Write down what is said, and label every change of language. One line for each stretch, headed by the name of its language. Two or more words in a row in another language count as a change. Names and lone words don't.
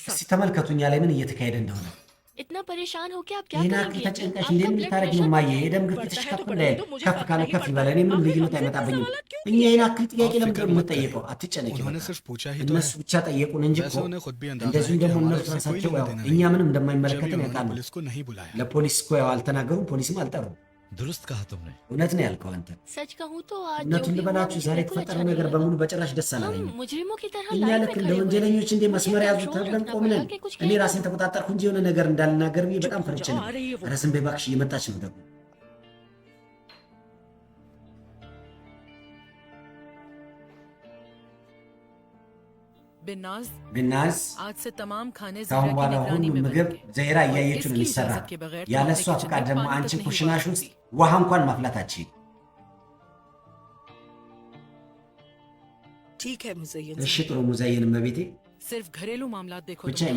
Amharic: እስቲ
Hindi: साथ।
Amharic: ተመልከቱ እኛ ላይ ምን እየተካሄደ እንደሆነ
Hindi: इतना परेशान हो के आप क्या
Amharic: ይህን
Hindi: करेंगी
Amharic: ያክል
Hindi: अम्मी?
Amharic: ተጨንቀሽ
Hindi: आपका
Amharic: እንዴት
Hindi: blood
Amharic: ልታረጊ ነው
Hindi: pressure
Amharic: ማየ
Hindi: बढ़
Amharic: የደም
Hindi: रहा है।
Amharic: ግፊትሽ
Hindi: बढ़ता है
Amharic: ከፍ
Hindi: तो
Amharic: እንዳይል
Hindi: बढ़ने दो, मुझे
Amharic: ከፍ
Hindi: फर्क
Amharic: ካለ
Hindi: नहीं
Amharic: ከፍ
Hindi: पड़ता।
Amharic: ይበላል እኔ ምንም
Hindi: आखिर
Amharic: ልዩነት
Hindi: हमसे
Amharic: አይመጣብኝም
Hindi: सवाल क्यों
Amharic: እኛ ይህን ያክል ጥያቄ
Hindi: आप
Amharic: ለምንድን
Hindi: फिक्र
Amharic: ነው
Hindi: मत
Amharic: የምንጠየቀው አትጨነቂ
Hindi: उन्होंने
Amharic: በቃ
Hindi: सिर्फ पूछा ही तो
Amharic: እነሱ
Hindi: है।
Amharic: ብቻ ጠየቁን እንጂ እኮ
Hindi: वैसे उन्हें खुद भी अंदाजा है
Amharic: እንደዚሁም
Hindi: कि
Amharic: ደግሞ
Hindi: हमारा
Amharic: እነሱ
Hindi: उससे कोई
Amharic: ራሳቸው
Hindi: लेना
Amharic: ያው
Hindi: देना
Amharic: እኛ
Hindi: नहीं।
Amharic: ምንም
Hindi: जब
Amharic: እንደማይመለከተን
Hindi: उन्होंने
Amharic: ያውቃሉ
Hindi: पुलिस को नहीं बुलाया।
Amharic: ለፖሊስ እኮ ያው አልተናገሩም ፖሊስም አልጠሩም
Hindi: दुरुस्त कहा तुमने।
Amharic: እውነት ነው ያልከው አንተ
Hindi: सच कहूँ तो आज जो
Amharic: እውነቱን
Hindi: भी हुआ
Amharic: ልበላችሁ
Hindi: मुझे
Amharic: ዛሬ
Hindi: बिल्कुल अच्छा
Amharic: የተፈጠረው
Hindi: नहीं
Amharic: ነገር
Hindi: लगा।
Amharic: በሙሉ በጭራሽ ደስ
Hindi: हम
Amharic: አላለኝም
Hindi: मुजरिमों की तरह
Amharic: እኛ
Hindi: लाइन
Amharic: ልክ
Hindi: में
Amharic: እንደ
Hindi: खड़े हुए
Amharic: ወንጀለኞች እንደ
Hindi: मुझे
Amharic: መስመር ያዙ
Hindi: कंट्रोल
Amharic: ተብለን
Hindi: रखना
Amharic: ቆምነን
Hindi: पड़ा कि कुछ
Amharic: እኔ
Hindi: कह
Amharic: ራሴን ተቆጣጠርኩ እንጂ የሆነ ነገር እንዳልናገር ብዬ በጣም ፈርቼ
Hindi: जाओ,
Amharic: ነበር
Hindi: आ रही है वो।
Amharic: ኧረ ዝም በይ እባክሽ እየመጣች ነው ደግሞ
Hindi: बिन्नाज
Amharic: ብናዝ
Hindi: आज से तमाम खाने
Amharic: ካሁን
Hindi: ज़हरा
Amharic: በኋላ
Hindi: की निगरानी
Amharic: ሁሉም
Hindi: में
Amharic: ምግብ
Hindi: बनेंगे।
Amharic: ዘይራ
Hindi: और
Amharic: እያየችው ነው
Hindi: इसकी
Amharic: የሚሰራ
Hindi: इजाज़त के बगैर तुम
Amharic: ያለ
Hindi: अपने
Amharic: እሷ
Hindi: किचन
Amharic: ፍቃድ
Hindi: में
Amharic: ደግሞ
Hindi: पानी
Amharic: አንቺ
Hindi: तक नहीं
Amharic: ኩሽናሽ
Hindi: उबाल
Amharic: ውስጥ
Hindi: सकती।
Amharic: ውሃ እንኳን ማፍላታችን
Hindi: ठीक है मुज़य्यन
Amharic: እሺ
Hindi: साहब।
Amharic: ጥሩ ሙዛየን መቤቴ
Hindi: सिर्फ घरेलू मामलात देखो
Amharic: ብቻ
Hindi: तुम यहाँ।